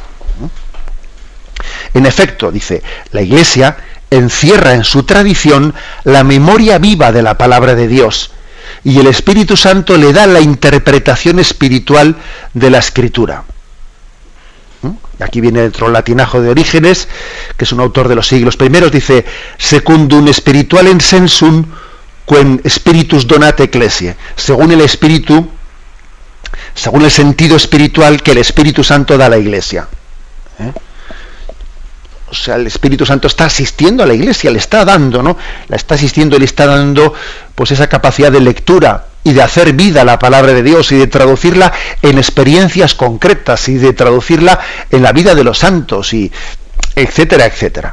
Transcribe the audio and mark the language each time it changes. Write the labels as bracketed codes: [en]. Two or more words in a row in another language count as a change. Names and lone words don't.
[es] En efecto, dice, la Iglesia encierra en su tradición la memoria viva de la palabra de Dios, y el Espíritu Santo le da la interpretación espiritual de la Escritura. Aquí viene dentro el latinajo de Orígenes, que es un autor de los siglos primeros, dice, [la] secundum spiritualem sensum quem spiritus donat ecclesiae, [es] según el sentido espiritual que el Espíritu Santo da a la Iglesia. O sea, el Espíritu Santo está asistiendo a la Iglesia, le está dando, ¿no? La está asistiendo y le está dando pues esa capacidad de lectura y de hacer vida la palabra de Dios y de traducirla en experiencias concretas y de traducirla en la vida de los santos y etcétera, etcétera.